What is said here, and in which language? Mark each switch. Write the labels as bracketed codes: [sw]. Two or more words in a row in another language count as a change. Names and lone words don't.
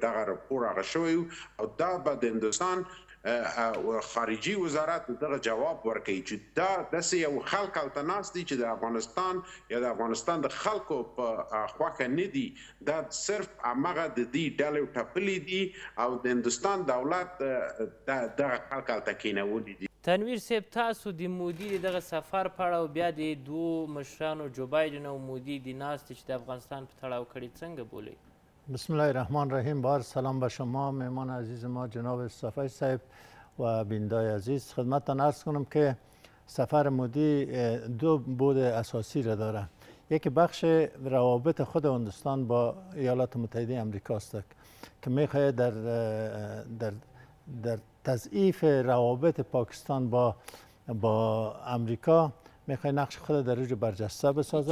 [ps] دغه راپور هغه شوی او دا به د هندوستان خارجي وزارت دغه جواب ورکوي چې دا داسې یو خلک هلته ناست دي چې د افغانستان یا د افغانستان د خلکو په خوښه نه دي، دا صرف همغه د دې ډلې ټپلې دي او د هندوستان دولت دغه خلک هلته کېنولي دي. تنویر صاحب، تاسو د مودي د دغه سفر په اړه او بیا د دوو مشرانو جو بایدن او مودي د ناستې چې د افغانستان په تړاو کړي څنګه بولئ؟ [ar] بسم الله الرحمن الرحیم. [fa] بار سلام به شما مهمان عزیز ما جناب صافی صاحب و بینندای عزیز. خدمتتان عرض کنم که سفر مودی 2 بود اساسی را داره. یکی بخش روابط خود هندوستان با ایالات متحده آمریکا است که میخواهد در تضعیف روابط پاکستان با آمریکا میخواهد نقش خود در اوج برجسته بسازه.